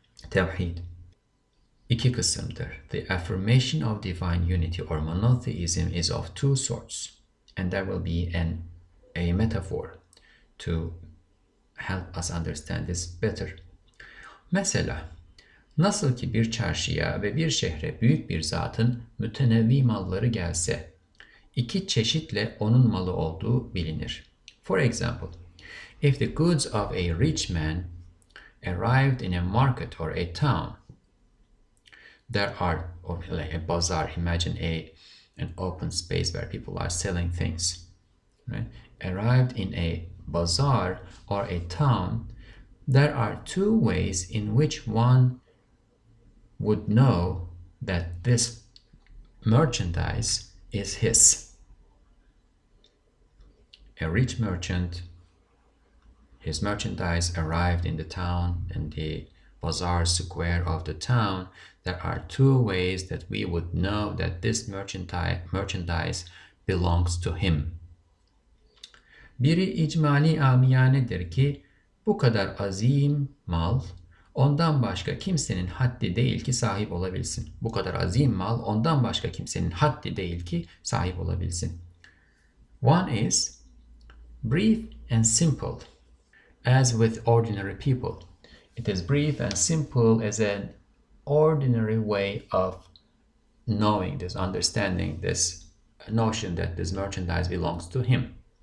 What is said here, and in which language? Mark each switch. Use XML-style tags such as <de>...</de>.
<tr>Tevhid iki kısımdır.</tr> <en>The affirmation of divine unity or monotheism is of two sorts, and there will be a metaphor to help us understand this better.</en> <tr>Mesela, nasıl ki bir çarşıya ve bir şehre büyük bir zatın mütenevvi malları gelse, iki çeşitle onun malı olduğu bilinir.</tr> <en>For example, if the goods of a rich man arrived in a market or a town, there are, or like a bazaar, imagine an open space where people are selling things, right? Arrived in a bazaar or a town, there are two ways in which one would know that this merchandise is his. A rich merchant, his merchandise arrived in the town, in the bazaar square of the town. There are two ways that we would know that this merchandise belongs to him.</en> <tr>Biri icmali amiyanedir ki bu kadar azim mal ondan başka kimsenin haddi değil ki sahip olabilsin. Bu kadar azim mal ondan başka kimsenin haddi değil ki sahip olabilsin.</tr> <en>One is brief and simple, as with ordinary people. It is brief and simple as an ordinary way of knowing this, understanding this notion that this merchandise belongs to him.</en>